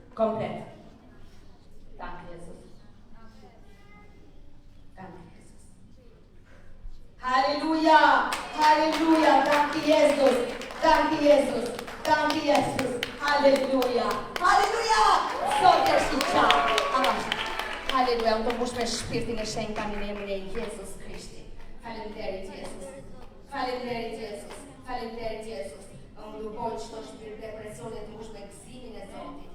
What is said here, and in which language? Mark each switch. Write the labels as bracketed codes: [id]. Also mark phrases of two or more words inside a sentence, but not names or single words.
[sq] Komplet. [de] Danke Jesus. Danke Jesus. Halleluja! Halleluja! Danke Jesus! Danke Jesus! Danke Jesus! Halleluja! [sq] Halleluja! Sot është I qartë. Halleluja! Unë të mbush me shpirtin e shenjtë tani në emrin e Jezus Krishtit. Faleminderit Jesus. Faleminderit Jesus. Faleminderit Jesus. Unë ndërpoj çdo shpirt depresione të mbush me gëzimin e Zotit.